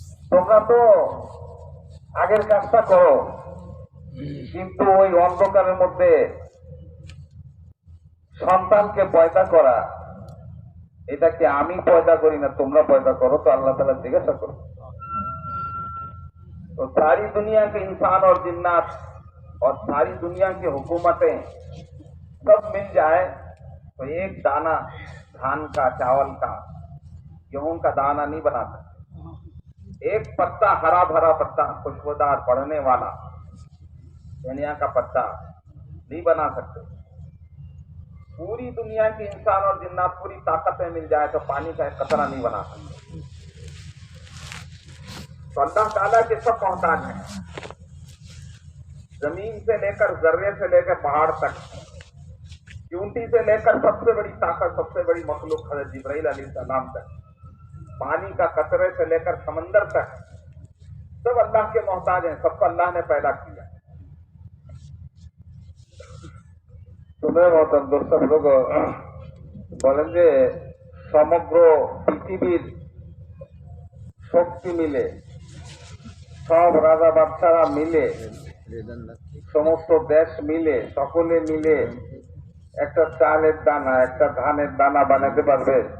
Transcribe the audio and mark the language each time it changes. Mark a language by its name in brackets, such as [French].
[Bangla] তোমরা তো আগের কাজটা করো, কিন্তু ওই অন্ধকারের মধ্যে সন্তানকে পয়দা করা, এটা কি আমি পয়দা করি না তোমরা পয়দা করো? তো আল্লাহ তাআলা জিজ্ঞাসা করো। [Hindi] तो सारी दुनिया के इंसान और जिन्नात और सारी दुनिया की हुकूमतें सब मिल जाए तो एक दाना धान का, चावल का, गेहूं का दाना नहीं बना सकते। एक पत्ता, हरा भरा पत्ता, खुशबूदार पड़ने वाला धनिया का पत्ता नहीं बना सकते। पूरी दुनिया के इंसान और जिन्नात पूरी ताकतें मिल जाए तो पानी का एक कतरा नहीं बना सकते। तो अल्लाह ताला के सब मोहताज हैं, जमीन से लेकर जर्रे से लेकर पहाड़ तक, चूंटी से लेकर सबसे बड़ी ताकत, सबसे बड़ी मखलूक हज़रत जिब्राइल अलैहिस्सलाम तक, पानी का कतरे से लेकर समंदर तक, सब अल्लाह के मोहताज हैं। सबको अल्लाह ने पैदा किया। तुम्हें मोहतरम दोस्तों लोग [Bangla] বলেন যে সমগ্র পৃথিবীর শক্তি মিলে, সব রাজা বাদশারা মিলে, সমস্ত দেশ মিলে, সকলে মিলে একটা চালের দানা, একটা ধানের দানা বানাতে পারবে?